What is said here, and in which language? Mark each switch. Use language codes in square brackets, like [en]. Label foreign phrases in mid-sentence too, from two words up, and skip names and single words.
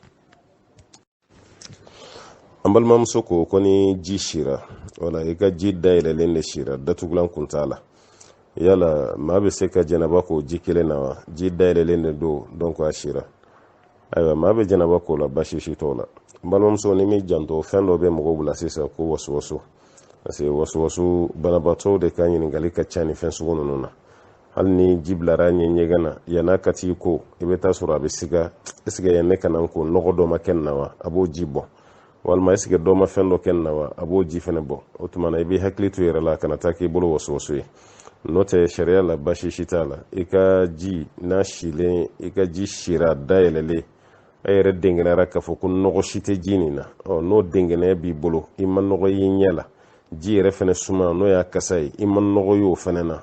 [bm] an balimamuso ko ko ni ji sira wala i ka ji dayɛlɛlen de sira datugulan kun t'a la yala maa bɛ se ka jɛnaba k'o ji kelen na wa ji dayɛlɛlen de don donc a sira ayiwa maa bɛ jɛnaba k'o la baasi si t'o la n balimamuso ni min janto fɛn dɔ bɛ mɔgɔw bila sisan ko wasuwasu parce que wasuwasu banabaatɔw de ka ɲininkali ka ca ni fɛn sugu ninnu na hali ni ji bilara ɲɛ ɲɛgɛn na yan'a ka t'i ko i bɛ taa sɔrɔ a bɛ siga [fr] est-ce que [bm] yan ne ka na n ko nɔgɔ dɔ ma kɛ nin na wa a b'o ji bɔ walima [fr] est-ce que [bm] dɔ ma fɛn dɔ kɛ nin na wa a b'o ji fana bɔ o tuma na i b'i hakili to yɛrɛ la kana taa k'i bolo wasuwasu ye n'o tɛ sariya la baasi si t'a la i ka ji n'a silen i ka ji sira dayɛlɛlen a yɛrɛ dengɛnɛra k'a fɔ ko nɔgɔ si tɛ ji nin na n'o dengɛnɛ b'i bolo i ma nɔgɔ y'i ɲɛ la ji yɛrɛ fana suma n'o y'a kasa ye i ma nɔgɔ y'o fana na